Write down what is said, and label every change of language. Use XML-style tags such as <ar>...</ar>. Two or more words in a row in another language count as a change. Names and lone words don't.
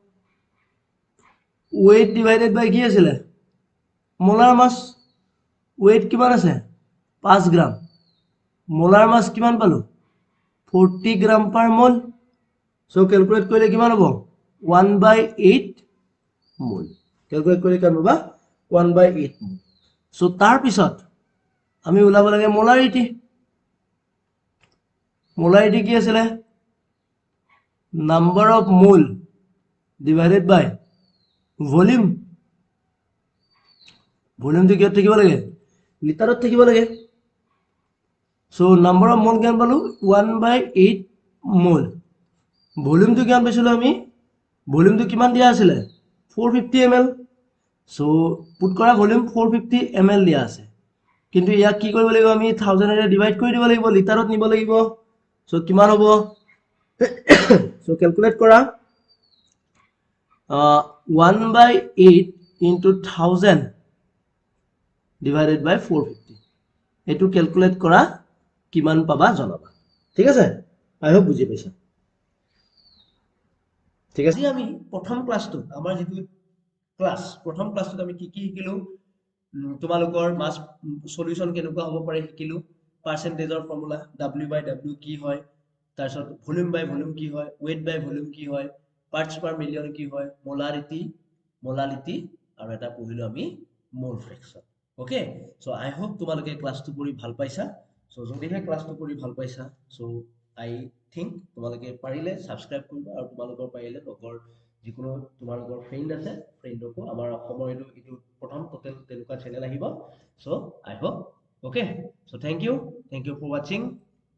<as>weight divided by কি আছিল মোলাৰ মাস weight কিমান আছে 5 গ্রাম মোলাৰ মাস কিমান পালো 40 গ্রাম</as> <en>per mole</en> <as>সো ক্যালকুলেট কৰিলে কিমান হ'ব 1/8 mole ক্যালকুলেট কৰি কিমান পাবা 1/8 mole সো তাৰ পিছত আমি উলাব লাগে মোলাৰিটি কি আছিল</as> <en>number of mole divided by volume</en> <as>তো কি থাকিব লাগে লিটাৰত থাকিব লাগে সো</as> <en>number of mole</en> <as>কিমান পালো 1/8 mole volume তো কিমান পাইছিলো আমি volume তো কিমান দিয়া আছিল 450 ml সো পুট কৰা volume 450 ml দিয়া আছে কিন্তু ইয়াক কি কৰিব লাগিব আমি 1000 এৰে ডিভাইড কৰি দিব লাগিব লিটাৰত নিব লাগিব সো কিমান হ'ব সো ক্যালকুলেট কৰা</as> <en>1/8 into 1000 divided by 450</en> <as>এটো ক্যালকুলেট কৰা কিমান পাবা জনাবা ঠিক আছে</as> <en>I hope</en> <as>বুজি পাইছা ঠিক আছে আমি প্ৰথম ক্লাসটো আমাৰ যেটো ক্লাস প্ৰথম ক্লাসটো আমি কি শিকিলো তোমালোকৰ</as> <en>mass solution</en> <as>কেনেকুৱা হ'ব পাৰে শিকিলো পার্সেন্টেজৰ ফৰ্মুলা W/W কি হয় তাৰছত</as> <en>volume by volume</en> <as>কি হয়</as> <en>weight by volume</en> <as>কি হয়</as> <en>parts per million</en> <as>কি হয় মোলারিটি আৰু এটা পঢ়িলো আমি</as> <en>mole fraction okay so I hope</en> <as>তোমালোকে ক্লাসটো কৰি ভাল পাইছা সো যদিহে ক্লাসটো কৰি ভাল পাইছা সো</as> <en>I think</en> <as>তোমালোকে পাৰিলে সাবস্ক্ৰাইব কৰিবা আৰু তোমালোকৰ পাৰিলে লগৰ যিকোনো তোমালোকৰ ফ্ৰেন্ড আছে ফ্ৰেন্ডকো আমাৰ অসমৰ এইটো প্ৰথম টোটেল তেনেকুৱা চেনেল আহিব</as> <en>so I hope Okay, so thank you for watching.</en>